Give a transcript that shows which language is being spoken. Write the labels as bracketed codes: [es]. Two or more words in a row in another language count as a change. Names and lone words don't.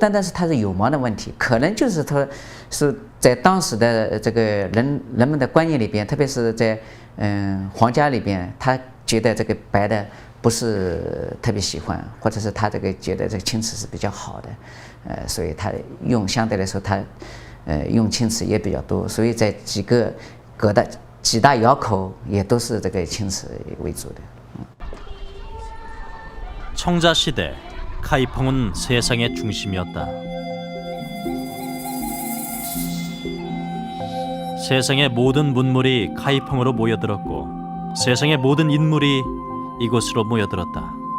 [zh] 单单是它是有芒的问题，可能就是它是在当时的这个人们的观念里边，特别是在皇家里边，他觉得这个白的不是特别喜欢，或者是他这个觉得这个青瓷是比较好的，所以他用相对来说他用青瓷也比较多，所以在几大窑口也都是这个青瓷为主的。 [ko] 청자 시대, 카이펑은 세상의 중심이었다. 세상의 모든 문물이 카이펑으로 모여들었고 세상의 모든 인물이 이곳으로 모여들었다.